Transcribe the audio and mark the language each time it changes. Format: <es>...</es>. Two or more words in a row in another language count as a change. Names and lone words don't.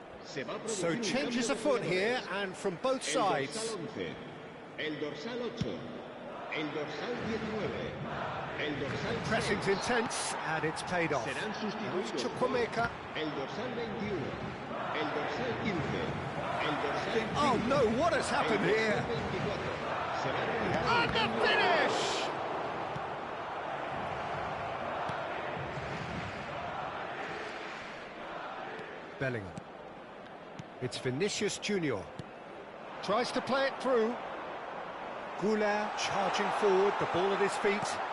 <en>So changes afoot here, and from both sides.</en> <es>El dorsal 8, el dorsal 19, el dorsal</es> <en>Pressing's intense, and it's paid off.</en> <es>serán</es> <en>Now it's</en> <es>sustituidos Chukwuemeka. el dorsal 21, el dorsal 15, el dorsal 5,</es> <en>Oh no, what has happened here?</en> <es>24. Será</es> <en>And the finish! Bellingham. It's Vinicius Junior. Tries to play it through. Goulart charging forward, the ball at his feet.</en>